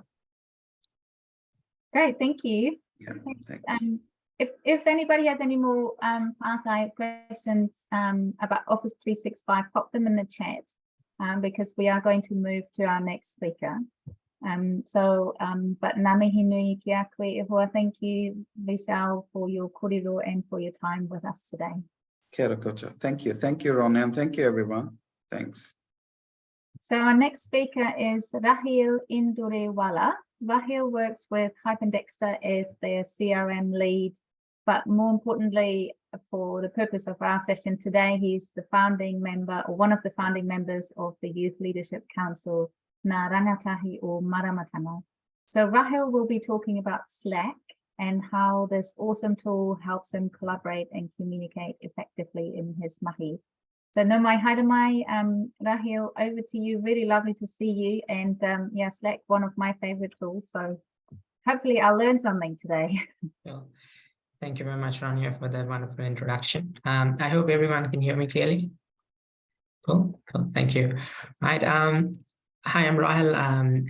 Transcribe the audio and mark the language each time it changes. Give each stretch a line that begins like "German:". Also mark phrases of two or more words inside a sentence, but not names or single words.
English: Great, thank you. Yeah, thanks. If anybody has any more part-I questions about Office 365, pop them in the chat because we are going to move to our next speaker.
Māori: But ngā mihi nui ki a koe e hoa.
English: Thank you, Vishal, for your kōrero and for your time with us today.
Māori: Kia ora koutou.
English: Thank you, Ronnie, and thank you, everyone. Thanks. So our next speaker is Rahil Indorewala. Rahil works with Hyperdexter as their CRM lead, but more importantly, for the purpose of our session today, he's the founding member or one of the founding members of the Youth Leadership Council,
Māori: Ngā Rangatahi or Māramatanga.
English: So Rahil will be talking about Slack and how this awesome tool helps him collaborate and communicate effectively in his mahi.
Māori: So no mai haere mai,
English: Rahil, over to you. Really lovely to see you. And yeah, Slack, one of my favorite tools. So hopefully I'll learn something today. Well, thank you very much, Rania, for that wonderful introduction. I hope everyone can hear me clearly. Cool. Thank you. Right. Hi, I'm Rahil.